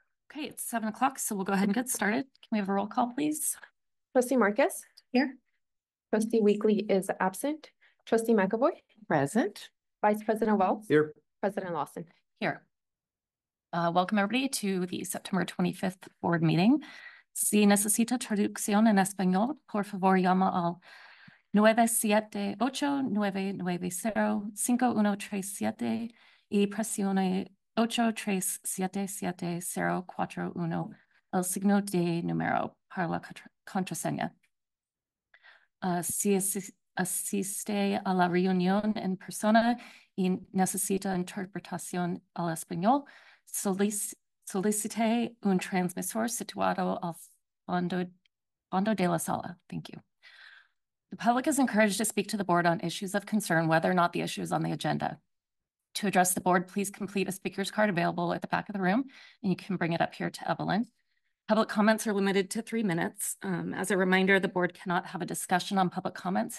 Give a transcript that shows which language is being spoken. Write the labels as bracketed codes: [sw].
[en] Okay, it's 7 o'clock, so we'll go ahead and get started. Can we have a roll call, please? Trustee Marcus? Here. Trustee Weekly is absent. Trustee McAvoy? Present. Vice President Wells? Here. President Lawson? Here. Welcome everybody to the September 25th board meeting. [es] Si necesita traducción en español, por favor llama al 978-890-5137 y presione 8377-041, el signo de número para la contraseña. Si asiste a la reunión en persona y necesita interpretación al español, solicite un transmisor situado al fondo de la sala. [en] Thank you. The public is encouraged to speak to the board on issues of concern, whether or not the issue is on the agenda. To address the board, please complete a speaker's card available at the back of the room, and you can bring it up here to Evelyn. Public comments are limited to 3 minutes. As a reminder, the board cannot have a discussion on public comments.